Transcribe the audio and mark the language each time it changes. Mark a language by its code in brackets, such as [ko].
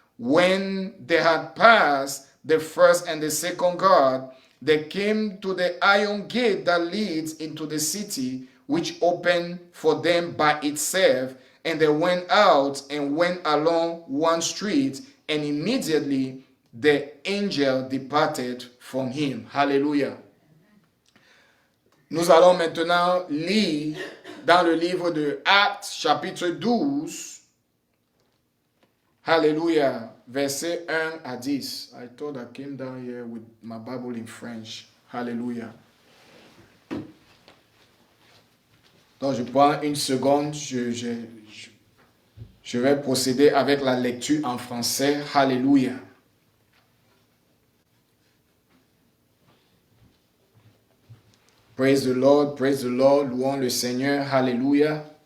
[en] When they had passed the first and the second guard, they came to the iron gate that leads into the city, which opened for them by itself, and they went out and went along one street, and immediately the angel departed from him. Hallelujah. [fr] Nous allons maintenant lire dans le livre de Actes, chapitre 12, Hallelujah, versets 1 à 10. [en] I thought I came down here with my Bible in French. Hallelujah. [fr] Donc je prends une seconde, je vais procéder avec la lecture en français. Hallelujah. [en] Praise the Lord, [fr] louons le Seigneur, [en] hallelujah.